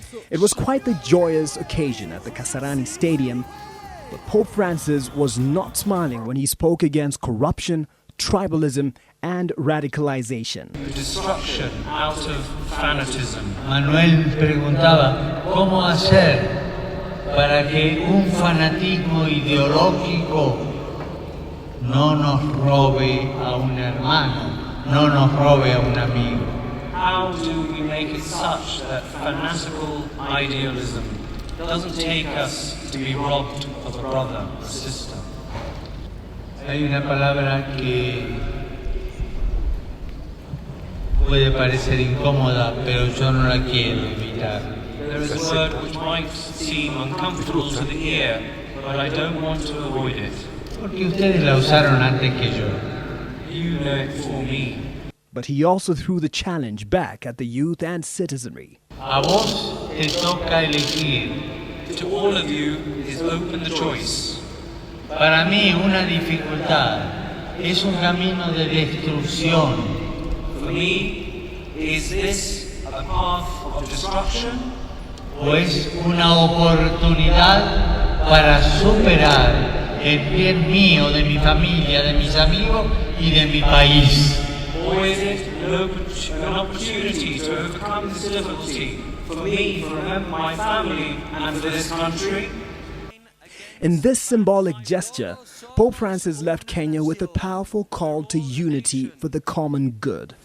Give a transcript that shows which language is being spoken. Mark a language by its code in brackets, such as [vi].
[en] It was quite the joyous occasion at the Kasarani Stadium, but Pope Francis was not smiling when he spoke against corruption, tribalism, and radicalization. Destruction out of fanatism. [es] Manuel preguntaba, ¿cómo hacer para que un fanatismo ideológico no nos robe a un hermano, no nos robe a un amigo? [en] How do we make it such that fanatical idealism doesn't take us to be robbed of a brother or sister? [es] Hay una palabra que puede parecer incómoda, pero yo no la quiero evitar. [en] There is a word which might seem uncomfortable to the ear, but I don't want to avoid it. [es] Porque ustedes la usaron antes que yo. [en] You know it for me. But he also threw the challenge back at the youth and citizenry. [es] A vos te toca elegir. [en] To all of you is open the choice. [es] Para mí una dificultad es un camino de destrucción. [en] For me, is this a path of destruction? [es] O es una oportunidad para superar el bien mío, de mi familia, de mis amigos y de mi país. [en] Or is it an opportunity to overcome this difficulty for me, for my family, and for this country? In this symbolic gesture, Pope Francis left Kenya with a powerful call to unity for the common good.